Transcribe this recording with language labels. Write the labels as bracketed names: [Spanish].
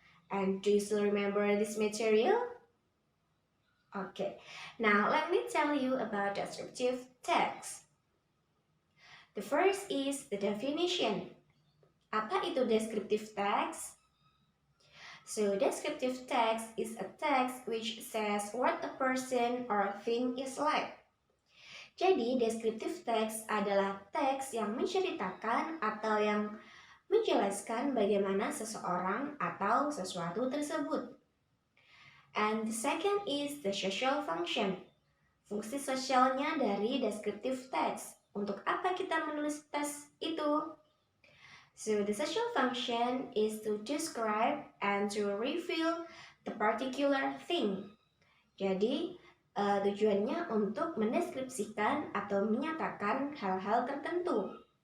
[English] And do you still remember this material? Okay, now let me tell you about descriptive text. The first is the definition. [Indonesian] Apa itu descriptive text? [English] So, descriptive text is a text which says what a person or thing is like. [Indonesian] Jadi, descriptive text adalah teks yang menceritakan atau yang menjelaskan bagaimana seseorang atau sesuatu tersebut. [English] And the second is the social function. [Indonesian] Fungsi sosialnya dari descriptive text. Untuk apa kita menulis teks itu? [English] So the social function is to describe and to reveal the particular thing. [Indonesian] Jadi tujuannya untuk mendeskripsikan atau menyatakan hal-hal tertentu.